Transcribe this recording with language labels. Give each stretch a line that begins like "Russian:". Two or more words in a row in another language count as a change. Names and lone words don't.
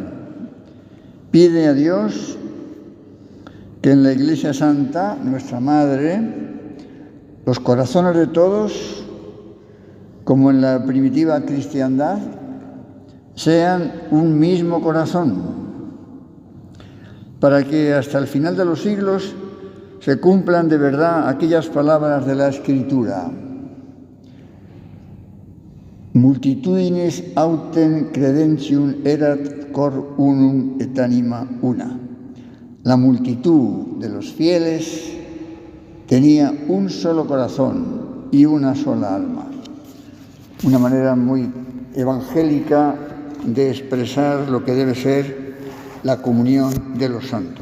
Spanish: Pide a Dios que en la Iglesia Santa, nuestra Madre, los corazones de todos, como en la primitiva cristiandad, sean un mismo corazón, para que hasta el final de los siglos se cumplan de verdad aquellas palabras de la Escritura:
Latin: multitudinis autem credentium erat cor unum et anima una.
Spanish: La multitud de los fieles tenía un solo corazón y una sola alma. Una manera muy evangélica de expresar lo que debe ser la comunión de los santos.